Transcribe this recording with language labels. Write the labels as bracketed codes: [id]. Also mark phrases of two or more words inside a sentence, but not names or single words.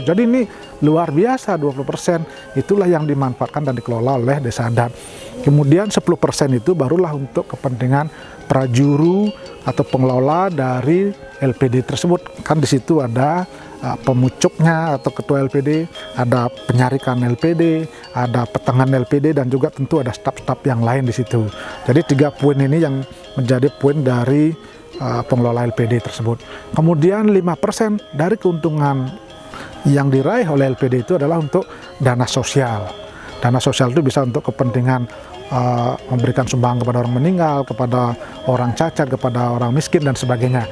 [id] Jadi ini luar biasa, 20% itulah yang dimanfaatkan dan dikelola oleh desa adat. Kemudian 10% itu barulah untuk kepentingan prajuru atau pengelola dari LPD tersebut. Kan di situ ada pemucuknya atau ketua LPD, ada penyarikan LPD, ada petengan LPD, dan juga tentu ada staf-staf yang lain di situ. Jadi 3 poin ini yang menjadi poin dari pengelola LPD tersebut. Kemudian 5% dari keuntungan yang diraih oleh LPD itu adalah untuk dana sosial. Dana sosial itu bisa untuk kepentingan memberikan sumbangan kepada orang meninggal, kepada orang cacat, kepada orang miskin, dan sebagainya.